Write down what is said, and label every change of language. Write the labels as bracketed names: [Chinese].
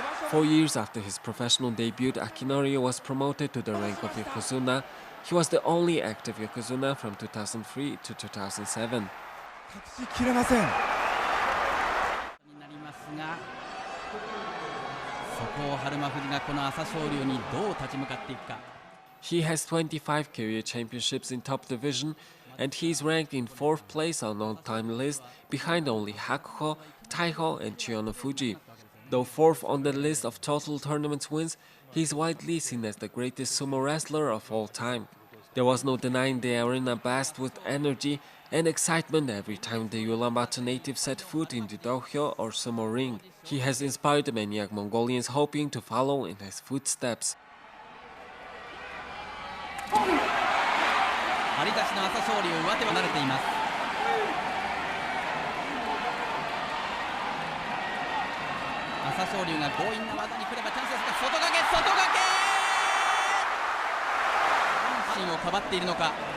[English] 4 years after his professional debut, Akinori was promoted to the rank of Yokozuna. He was the only active Yokozuna from 2003 to 2007. [Japanese] 隠しきれません。になりますが、そこを春馬富士がこの朝青龍にどう立ち向かっていくか。 [English] He has 25 career championships in top division, and he is ranked in 4th place on all-time list, behind only Hakuho, Taiho, and Chiyonofuji. Though 4th on the list of total tournament wins, he is widely seen as the greatest sumo wrestler of all time. There was no denying the arena buzzed with energy and excitement every time the Ulaanbaatar native set foot in the dohyo or sumo ring. He has inspired many young Mongolians hoping to follow in his footsteps. [Japanese] 張り出しの朝青龍、上手は慣れています。朝青龍が強引な技に来ればチャンスですが、外掛け、外掛け、半身をかばっているのか。